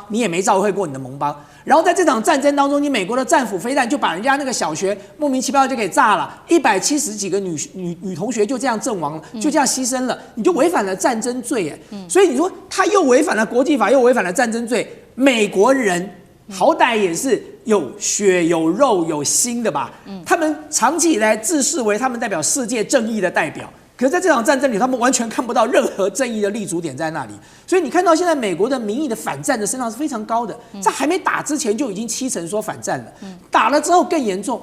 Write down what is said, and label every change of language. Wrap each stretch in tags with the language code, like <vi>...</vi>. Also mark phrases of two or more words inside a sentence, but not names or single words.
<zh>你也沒照會過你的盟邦。然後在這場戰爭當中，你美國的戰斧飛彈就把人家那個小學莫名其妙就給炸了，170幾個女同學就這樣陣亡了，就這樣犧牲了，你就違反了戰爭罪耶。所以你說他又違反了國際法，又違反了戰爭罪，美國人好歹也是有血有肉有心的吧？他們長期以來自視為他們代表世界正義的代表。可是在這場戰爭裡，他們完全看不到任何正義的立足點在那裡，所以你看到現在美國的民意的反戰的聲浪是非常高的，在還沒打之前就已經70%說反戰了，打了之後更嚴重。</zh>